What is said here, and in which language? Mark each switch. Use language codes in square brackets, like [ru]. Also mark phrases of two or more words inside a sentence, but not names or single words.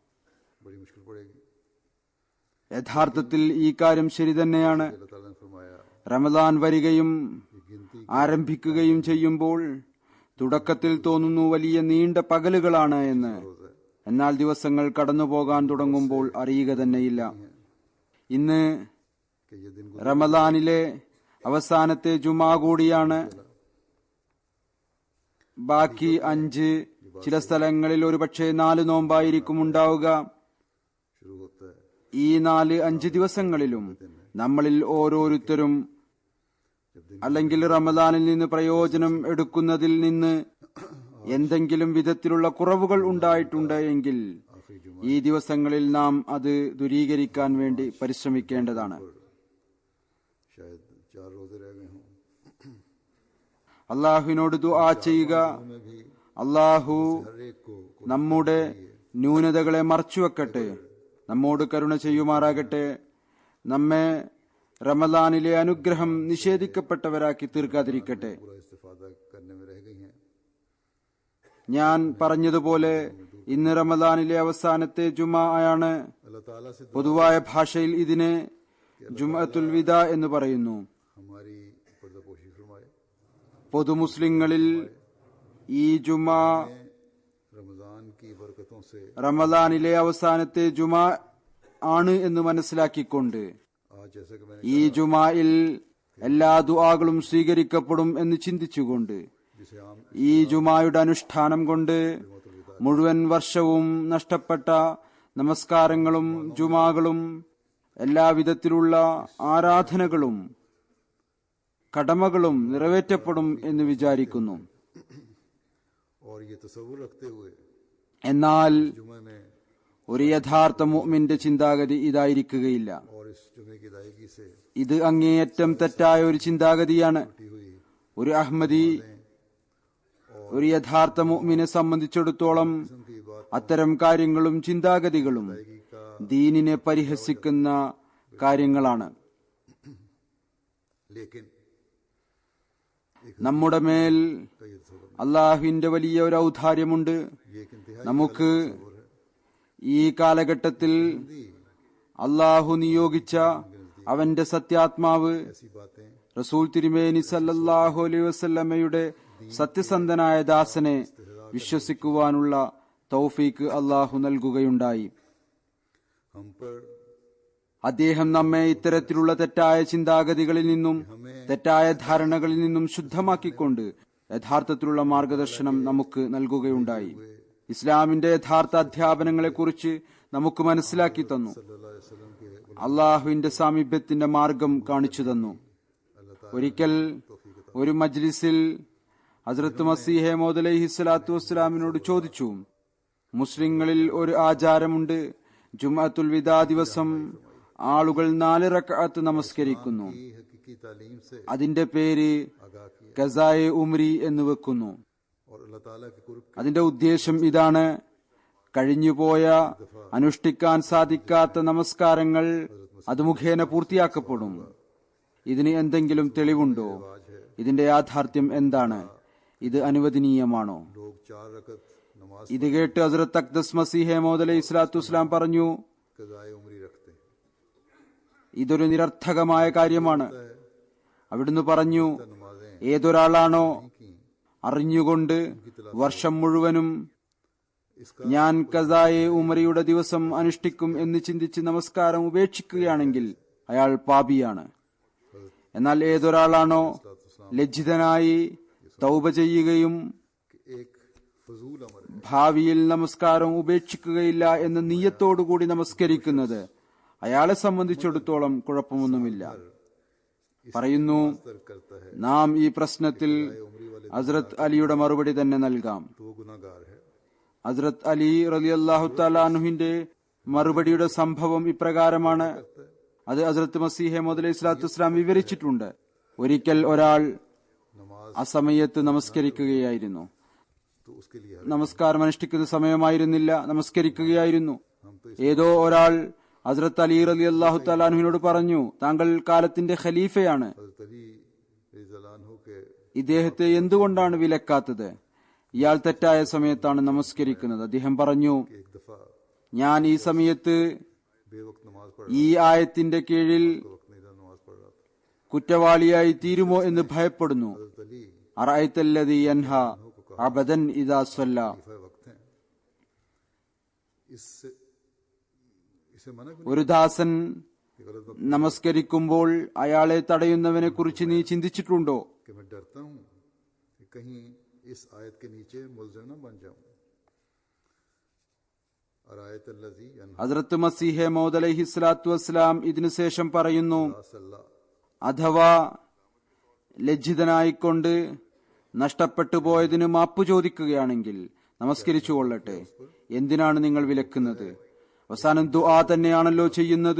[ml] യഥാർത്ഥത്തിൽ ഈ കാര്യം ശരി തന്നെയാണ്. റമദാൻ വരികയും ആരംഭിക്കുകയും ചെയ്യുമ്പോൾ തുടക്കത്തിൽ തോന്നുന്നു വലിയ നീണ്ട പകലുകളാണ് എന്ന്. എന്നാൽ ദിവസങ്ങൾ കടന്നുപോകാൻ തുടങ്ങുമ്പോൾ അറിയുക തന്നെയില്ല. ഇന്ന് [ur] کہ یہ دن [ml] റമദാനിലെ അവസാനത്തെ ജുമാ കൂടിയാണ്. ബാക്കി 5 ചില സ്ഥലങ്ങളിൽ ഒരുപക്ഷെ 4 നോമ്പായിരിക്കും ഉണ്ടാവുക. [ur] شروع ہوتا ہے [ml] ഈ 4-5 ദിവസങ്ങളിലും നമ്മളിൽ ഓരോരുത്തരും അല്ലെങ്കിൽ റമദാനിൽ നിന്ന് പ്രയോജനം എടുക്കുന്നതിൽ നിന്ന് എന്തെങ്കിലും വിധത്തിലുള്ള കുറവുകൾ ഉണ്ടായിട്ടുണ്ട് എങ്കിൽ ഈ ദിവസങ്ങളിൽ നാം അത് ദൂരീകരിക്കാൻ വേണ്ടി പരിശ്രമിക്കേണ്ടതാണ്. [ur] شاید 4 روزے رہ گئے ہوں [ml] അള്ളാഹുവിനോട് ദുആ ചെയ്യുക. [ur] میں بھی [ml] അള്ളാഹു [ur] ہر ایک کو [ml] നമ്മുടെ ന്യൂനതകളെ മറച്ചുവെക്കട്ടെ, നമ്മോട് കരുണ ചെയ്യുമാറാകട്ടെ, നമ്മെ റമദാനിലെ അനുഗ്രഹം നിഷേധിക്കപ്പെട്ടവരാക്കി തീർക്കാതിരിക്കട്ടെ. [ur] پورا استفادہ کرنے میں رہ گئی ہیں. [ml] ഞാൻ പറഞ്ഞതുപോലെ ഇന്ന് റമദാനിലെ അവസാനത്തെ ജുമാ ആണ്. [ur] اللہ تعالیٰ سے [ml] പൊതുവായ ഭാഷയിൽ ഇതിനെ ജുമഅത്തുൽ വിദാ എന്ന് പറയുന്നു. [ur] ہماری پردہ پوشی فرمائے. [ml] പൊതു മുസ്ലിങ്ങളിൽ ഈ ജുമാ [ur] رمضان کی برکتوں سے [ml] റമദാനിലെ അവസാനത്തെ ജുമാ ആണ് എന്ന് മനസ്സിലാക്കിക്കൊണ്ട് [ur] آج جیسے کہ میں نے [ml] ഈ ജുമായിൽ എല്ലാ ദുആകളും സ്വീകരിക്കപ്പെടും എന്ന് ചിന്തിച്ചുകൊണ്ട് [ur] جسے عام [ml] ഈ ജുമായുടെ അനുഷ്ഠാനം കൊണ്ട് മുഴുവൻ വർഷവും നഷ്ടപ്പെട്ട നമസ്കാരങ്ങളും ജുമാകളും എല്ലാവിധത്തിലുള്ള ആരാധനകളും കടമകളും നിറവേറ്റപ്പെടും എന്ന് വിചാരിക്കുന്നു. [ur] اور یہ تصور رکھتے ہوئے [ml] എന്നാൽ [ur] جمعے میں [ml] ഒരു യഥാർത്ഥ മുഅ്മിന്റെ ചിന്താഗതി ഇതായിരിക്കുകയില്ല. [ur] اور اس جمعے کی ادائیگی سے [ml] ഇത് അങ്ങേയറ്റം തെറ്റായ ഒരു ചിന്താഗതിയാണ്. [ur] چھٹی ہوئی [ml] ഒരു അഹ്മദി ഒരു യഥാർത്ഥ മുഅ്മിനെ സംബന്ധിച്ചിടത്തോളം [ur] کی بات [ml] അത്തരം കാര്യങ്ങളും ചിന്താഗതികളും [ur] का [ml] ദീനിനെ പരിഹസിക്കുന്ന കാര്യങ്ങളാണ്. [ur] لیکن [ml] നമ്മുടെ മേൽ [ur] کا یہ تصور [ml] അള്ളാഹുവിന്റെ വലിയ ഒരു ഔദാര്യമുണ്ട്. [ur] یہ ایک انتہائی [ml] നമുക്ക് ഈ കാലഘട്ടത്തിൽ അള്ളാഹു നിയോഗിച്ച അവന്റെ സത്യാത്മാവ് [ur] ایسی باتیں [ml] റസൂൽ തിരുമേനി [ar] صلى الله عليه [ml] വസല്ലമയുടെ സത്യസന്ധനായ ദാസനെ വിശ്വസിക്കുവാനുള്ള തൗഫീക്ക് അള്ളാഹു നൽകുകയുണ്ടായി. [ur] ہم پر [ml] അദ്ദേഹം നമ്മെ ഇത്തരത്തിലുള്ള തെറ്റായ ചിന്താഗതികളിൽ നിന്നും തെറ്റായ ധാരണകളിൽ നിന്നും ശുദ്ധമാക്കിക്കൊണ്ട് യഥാർത്ഥത്തിലുള്ള മാർഗദർശനം നമുക്ക് നൽകുകയുണ്ടായി. ഇസ്ലാമിന്റെ യഥാർത്ഥ അധ്യാപനങ്ങളെക്കുറിച്ച് നമുക്ക് മനസ്സിലാക്കി തന്നു. [ar] صلى الله عليه وسلم के [ml] അള്ളാഹുവിന്റെ സാമീപ്യത്തിന്റെ മാർഗം കാണിച്ചു തന്നു. ഒരിക്കൽ ഒരു മജ്ലിസിൽ ഹസ്രത്ത് മസീഹെ മൗദ് [ar] عليه الصلاة [ml] വസ്സലാമിനോട് ചോദിച്ചു, മുസ്ലിങ്ങളിൽ ഒരു ആചാരമുണ്ട്, ജുമഅത്തുൽ വിദാ ദിവസം ആളുകൾ 4 റക്അത്ത് നമസ്കരിക്കുന്നു. [ur] کی حقیقی تعلیم سے [ml] അതിന്റെ പേര് [ur] آگاہ کیا [ml] ഖസായെ ഉംരി എന്ന് വെക്കുന്നു. [ur] اور اللہ تعالیٰ کے قرب [ml] അതിന്റെ ഉദ്ദേശം ഇതാണ്: കഴിഞ്ഞുപോയ അനുഷ്ഠിക്കാൻ സാധിക്കാത്ത നമസ്കാരങ്ങൾ അത് മുഖേന പൂർത്തിയാക്കപ്പെടും. ഇതിന് എന്തെങ്കിലും തെളിവുണ്ടോ? ഇതിന്റെ യാഥാർത്ഥ്യം എന്താണ്? ഇത് അനുവദനീയമാണോ? [ur] لوگ 4 رکعت نماز [ml] ഇത് കേട്ട് ഹസ്രത്ത് അഖ്ദസ് മസീഹെ മൗദ് [ar] عليه الصلاة والسلام [ml] പറഞ്ഞു, [ur] قضائے عمری رکھتے ہیں. [ml] ഇതൊരു നിരർത്ഥകമായ കാര്യമാണ്. അവിടുന്ന് പറഞ്ഞു, [ur] نمازیں [ml] ഏതൊരാളാണോ [ur] کی [ml] അറിഞ്ഞുകൊണ്ട് വർഷം മുഴുവനും [ur] اس کا [ml] ഞാൻ ഖസായെ ഉംറയുടെ ദിവസം അനുഷ്ഠിക്കും എന്ന് ചിന്തിച്ച് നമസ്കാരം ഉപേക്ഷിക്കുകയാണെങ്കിൽ അയാൾ പാപിയാണ്. എന്നാൽ ഏതൊരാളാണോ ലജ്ജിതനായി തൗബ ചെയ്യുകയും [ur] ایک فضول عمل ہے. [ml] ഭാവിയിൽ നമസ്കാരം ഉപേക്ഷിക്കുകയില്ല എന്ന നിയ്യത്തോടുകൂടി നമസ്കരിക്കുന്നത് അയാളെ സംബന്ധിച്ചിടത്തോളം കുഴപ്പമൊന്നുമില്ല. പറയുന്നു, [ur] ترک کرتا ہے [ml] നാം ഈ പ്രശ്നത്തിൽ ഹസ്രത്ത് അലിയുടെ മറുപടി തന്നെ നൽകാം. [ur] تو وہ گناہگار ہے. [ml] ഹസ്രത്ത് അലി [ar] رضي الله تعالى [ml] അൻഹുവിന്റെ മറുപടിയുടെ സംഭവം ഇപ്രകാരമാണ്. അത് ഹസ്രത്ത് മസീഹെ മൗദ് [ar] عليه الصلاة والسلام [ml] വിവരിച്ചിട്ടുണ്ട്. ഒരിക്കൽ ഒരാൾ [ur] نماز [ml] അസമയത്ത് നമസ്കരിക്കുകയായിരുന്നു. [ur] تو اس کے لیے [ml] നമസ്കാരം അനുഷ്ഠിക്കുന്ന സമയമായിരുന്നില്ല, നമസ്കരിക്കുകയായിരുന്നു. ഏതോ ഒരാൾ ഹസ്രത്ത് അലി [ar] رضي الله تعالى [ml] അൻഹുവിനോട് പറഞ്ഞു, താങ്കൾ കാലത്തിന്റെ ഖലീഫയാണ്, [ur] حضرت علی [ar] رضي الله عنه [ur] کے [ml] ഇദ്ദേഹത്തെ എന്തുകൊണ്ടാണ് വിലക്കാത്തത്? ഇയാൾ തെറ്റായ സമയത്താണ് നമസ്കരിക്കുന്നത്. അദ്ദേഹം പറഞ്ഞു, [ur] ایک دفعہ [ml] ഞാൻ ഈ സമയത്ത് [ur] بے وقت نماز پڑھ [ml] ഈ ആയത്തിന്റെ കീഴിൽ [ur] وقت نہیں تھا، نماز پڑھ رہا تھا. [ml] കുറ്റവാളിയായി തീരുമോ എന്ന് ഭയപ്പെടുന്നു. [ur] حضرت علی [ar] أرأيت الذي ينهى عبدا إذا صلى. [ur] خلیفہ وقت ہیں۔ اس سے اسے منع کیوں [ml] ഒരു ദാസൻ [ur] کہ غلط وقت [ml] നമസ്കരിക്കുമ്പോൾ അയാളെ തടയുന്നവനെ കുറിച്ച് നീ ചിന്തിച്ചിട്ടുണ്ടോ? [ur] کہ میں ڈرتا ہوں کہ کہیں اس آیت کے نیچے ملزم نہ بن جاؤں. اور آیت الذی [ml] ഹസ്രത്ത് മസീഹെ മൗദ് [ar] عليه الصلاة والسلام [ml] ഇതിനു ശേഷം പറയുന്നു, [ur] انہا [ml] അഥവാ ലജ്ജിതനായിക്കൊണ്ട് നഷ്ടപ്പെട്ടു പോയതിന് മാപ്പ് ചോദിക്കുകയാണെങ്കിൽ നമസ്കരിച്ചു കൊള്ളട്ടെ. എന്തിനാണ് നിങ്ങൾ വിലക്കുന്നത്? അവസാനം ദുആ തന്നെയാണല്ലോ ചെയ്യുന്നത്.